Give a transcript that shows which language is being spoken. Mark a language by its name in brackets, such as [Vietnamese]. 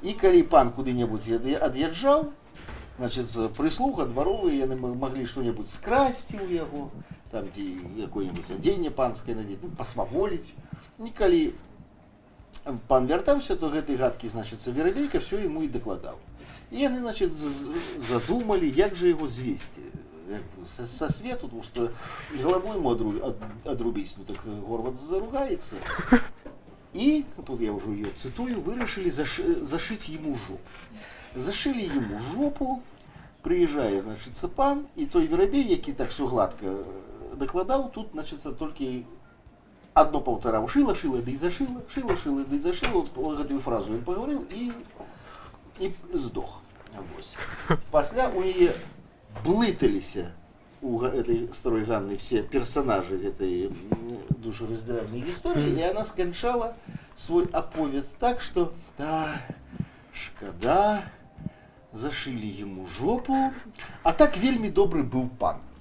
[Belarusian] І калі пан куды-небудзь ад'язджаў, [Russian] значит, прислуга дворовые, [Belarusian] яны [Russian] могли что-нибудь [Belarusian] скрасці у яго, там, ці якое-нибудь адзенне панскае надзець, ну, пасваволіць. І калі пан вяртаўся, то гэты гадкі, [Russian] значит, [Belarusian] Верабейка [Russian] все ему [Belarusian] і дакладаў. І яны, [Russian] значит, задумали, як же его [Belarusian] звесці [Russian] со свету, потому что голову ему одрубить, ну так Горват заругаецца. І, тут я уже ее цитую, [Belarusian] вырашили [Russian] зашить ему жопу. Зашили ему жопу, [Belarusian] приезжае, значыцца, пан, і той верабей, які так все гладка дакладаў, тут, значыцца, толькі [Russian] одно [Belarusian] паўтараў, шила, ды і зашила, шила, ды і зашила, гэтую фразу ён пагаварыў і здох. Вось. Пасля у яе блыталіся [Russian] у этой старой Ганны все персонажи этой душераздиральной истории, и она скончала свой оповед так, что да, [Belarusian] шкода, [Russian] зашили ему жопу, а так [Belarusian] вельми [Russian] добрый был пан.